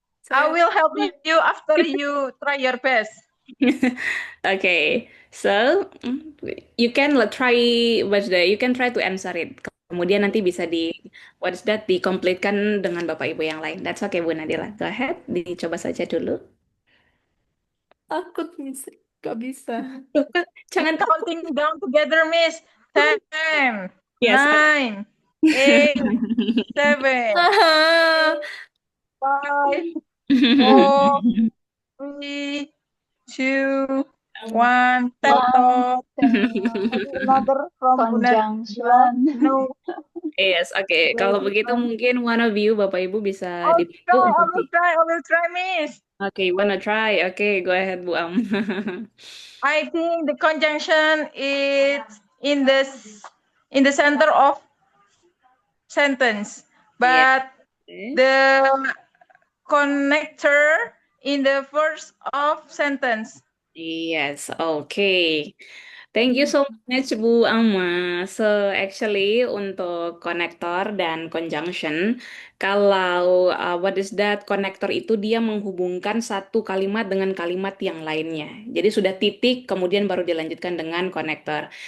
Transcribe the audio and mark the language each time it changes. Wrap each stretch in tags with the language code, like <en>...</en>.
<en>I will help you after you try your best. Okay, so you can try to answer it.</en> <id>Kemudian nanti bisa dikompletkan dengan Bapak Ibu yang lain.</id> <en>That's okay Bu Nadila. Go ahead,</en> <id>dicoba saja dulu. Takut, Miss. Gak bisa. Jangan takut.</id> <en>Counting down together, Miss. 10, Yes. 9, 8, 7, 5, 4, 3, 2, 1. Tetot. Another from Conjunction. No. Yes, okay.</en> <id>Kalau begitu mungkin</id> <en>one of you</en> <id>Bapak Ibu bisa dibantu untuk</id> <en>I will try, Miss. Okay, wanna try? Okay, go ahead Bu Am. I think the conjunction is in the center of sentence, but the connector in the first of sentence. Yes, okay. Thank you so much Bu Alma.</en> <id>So actually untuk konektor dan conjunction, kalau</id> <en>what is that</en> <id>konektor itu dia menghubungkan satu kalimat dengan kalimat yang lainnya. Jadi sudah titik kemudian baru dilanjutkan dengan konektor.</id>